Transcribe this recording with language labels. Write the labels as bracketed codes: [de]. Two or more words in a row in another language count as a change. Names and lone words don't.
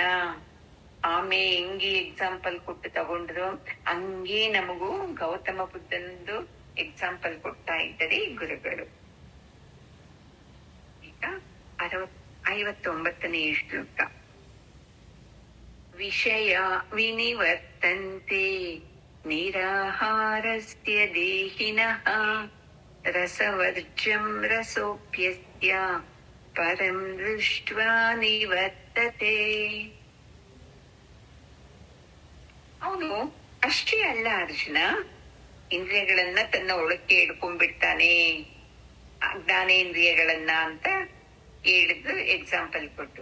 [kn] ಆಮೇಲೆ ಹೆಂಗೆ ಎಕ್ಸಾಂಪಲ್ ಕೊಟ್ಟು ತಗೊಂಡ್ರು ಹಂಗೆ ನಮಗೂ ಗೌತಮ ಬುದ್ಧನದು ಎಕ್ಸಾಂಪಲ್ ಕೊಡ್ತಾ ಇದ್ದಾರೆ ಗುರುಗಳು. ಈಗ 59ನೇ ಶ್ಲೋಕ. [sa] ವಿಷಯ ವಿನಿವರ್ತಂತೆ ನಿರಾಹಾರಸ್ಯ ದೇಹಿನಃ ರಸವರ್ಜಂ ರಸೋಪ್ಯಸ್ಯ ಪರಂ ದೃಷ್ಟ್ವಾ ನಿವರ್ತತೆ. [kn] ಅವನು ಅಷ್ಟೇ ಅಲ್ಲ ಅರ್ಜುನ, ಇಂದ್ರಿಯಗಳನ್ನ ತನ್ನ ಒಳಕ್ಕೆ ಹಿಡ್ಕೊಂಡ್ಬಿಡ್ತಾನೆ, ಜ್ಞಾನೇಂದ್ರಿಯಗಳನ್ನ ಅಂತ ಹೇಳಿದ್ರು ಎಕ್ಸಾಂಪಲ್ ಕೊಟ್ಟು.